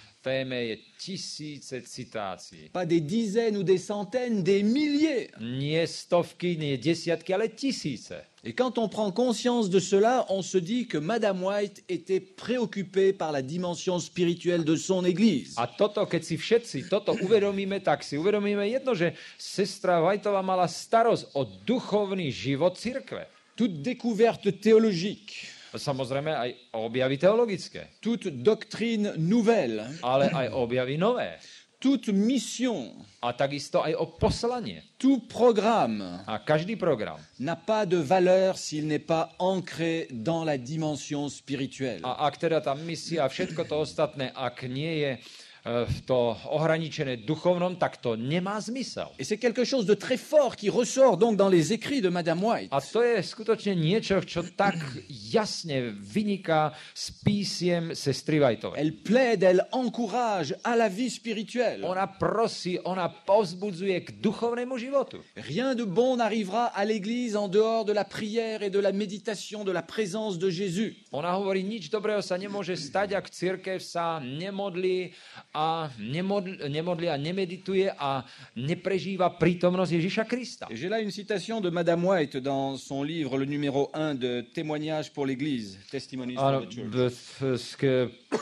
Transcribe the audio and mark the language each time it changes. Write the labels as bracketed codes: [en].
[sk] téme je tisíce citácií. [fr] Pas des dizaines ou des centaines, des milliers. [sk] Nie stovky, nie desiatky, ale tisíce. [fr] Et quand on prend conscience de cela, on se dit que Madame White était préoccupée par la dimension spirituelle de son Église. [sk] A toto, keď si všetci toto uvedomíme, tak si uvedomíme jedno, že sestra Whiteová mala starosť o duchovný život cirkve. [fr] Toute découverte théologique, [sk] Samozrejme aj objavy teologické, [fr] toute doctrine nouvelle, [sk] ale aj objavy nové. [fr] toute mission, [sk] A takisto aj o poslanie. [fr] tout programme [sk] A každý program. [fr] n'a pas de valeur s'il n'est pas ancré dans la dimension spirituelle. [sk] A ak teda tá misia a všetko to ostatné, ak nie je to ohraničené duchovnom, tak to nemá zmysel. [fr] Et c'est quelque chose de très fort qui ressort donc dans les écrits de Madame White. [sk] A to je skutočne niečo, čo tak jasne vyniká z písiem sestry Whiteovej. [fr] Elle plaide, elle encourage à la vie spirituelle. [sk] Ona prosí, ona povzbudzuje k duchovnému životu. [fr] Rien de bon n'arrivera à l'Église en dehors de la prière et de la méditation de la présence de Jésus. [sk] Ona hovorí, nič dobrého sa nemôže stať, ak cirkev sa nemodlí a nemedituje a neprežíva prítomnosť Ježiša Krista. [fr] Et j'ai là une citation de Madame White dans son livre, le numéro 1 de Témoignages pour l'Église, Testimonies for the Church.